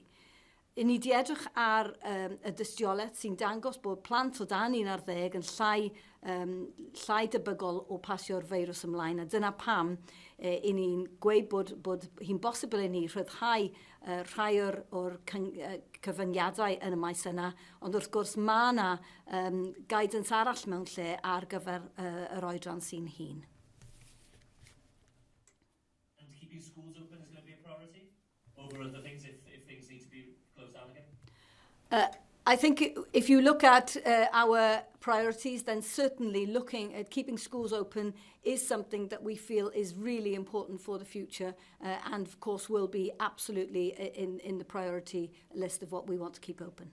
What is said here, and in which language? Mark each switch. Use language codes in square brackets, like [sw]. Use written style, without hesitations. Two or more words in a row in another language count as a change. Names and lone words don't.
[cy] I ni di edrych ar y dystiolaeth sy'n dangos bod plant o dan 11 yn llai llai debygol o pasio'r feirws ymlaen. A dyna pam i ni'n gweud bod hi'n bosibl i ni rhyddhau rhai o'r cyfyngiadau yn y maes yna, ond wrth gwrs mae yna guidance arall mewn lle ar gyfer yr oedran sy'n hun. [en] And keeping schools open is going to be a priority over other things if things need to be closed down again? I think if you look at our priorities, then certainly looking at keeping schools open is something that we feel is really important for the future and of course will be absolutely in the priority list of what we want to keep open.